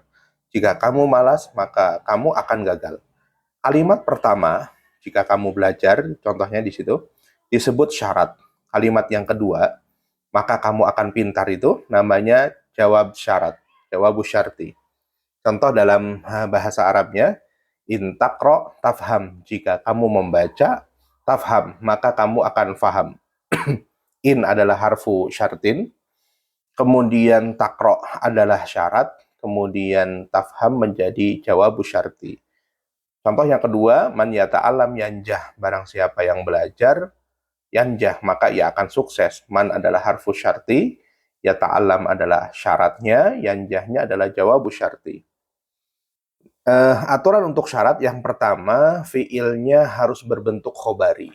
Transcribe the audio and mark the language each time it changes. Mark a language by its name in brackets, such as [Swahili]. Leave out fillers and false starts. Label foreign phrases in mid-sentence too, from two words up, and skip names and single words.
[Indonesian] Jika kamu malas, maka kamu akan gagal. Kalimat pertama, jika kamu belajar, contohnya di situ, disebut syarat. Kalimat yang kedua, maka kamu akan pintar, itu namanya jawab syarat, [Arabic] جواب الشرط. [Indonesian] Contoh dalam bahasa Arabnya, [Arabic] إن تقرأ تفهم, [Indonesian] jika kamu membaca, tafham, maka kamu akan faham. In adalah [Arabic] حرف شرط, [Indonesian] kemudian taqra adalah syarat, kemudian tafham menjadi [Arabic] جواب الشرط. [Indonesian] Contoh yang kedua, [Arabic] من يتعلم ينجح, [Indonesian] barang siapa yang belajar, yanjah, maka ia akan sukses. Man adalah [Arabic] حرف الشرط, [Indonesian] yata'allam adalah syaratnya, yanjahnya adalah [Arabic] جواب الشرط. [Indonesian] Aturan untuk syarat yang pertama, fiilnya harus berbentuk khobari.